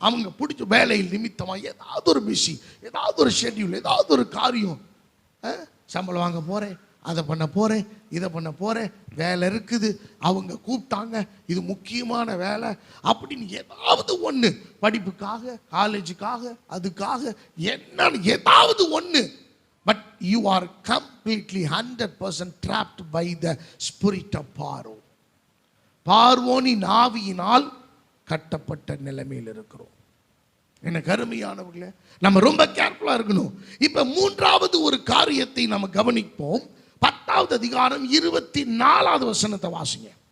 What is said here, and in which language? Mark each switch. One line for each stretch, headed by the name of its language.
Tamil: அவங்க பிடிச்ச வேலையில் நிமித்தமாக ஏதாவது ஒரு பிஸி, ஏதாவது ஒரு ஷெட்யூல், ஏதாவது ஒரு காரியம். சம்பளம் வாங்க போகிறேன், அதை பண்ண போகிறேன், இதை பண்ண போகிறேன், வேலை இருக்குது, அவங்க கூப்பிட்டாங்க, இது முக்கியமான வேலை அப்படின்னு ஏதாவது ஒன்று, படிப்புக்காக, காலேஜுக்காக, அதுக்காக என்னன்னு ஏதாவது ஒன்று.
English: But you are completely 100% trapped by the spirit of Pharaoh.
Tamil: பார்வோனின் ஆவியினால் கட்டப்பட்ட நிலைமையில் இருக்கிறோம். எனக்கு அருமையானவர்களே, நம்ம ரொம்ப கேர்ஃபுல்லா இருக்கணும். இப்ப மூன்றாவது ஒரு காரியத்தை நம்ம கவனிப்போம். 10வது அதிகாரம் 24வது வசனத்தை வாசிங்க.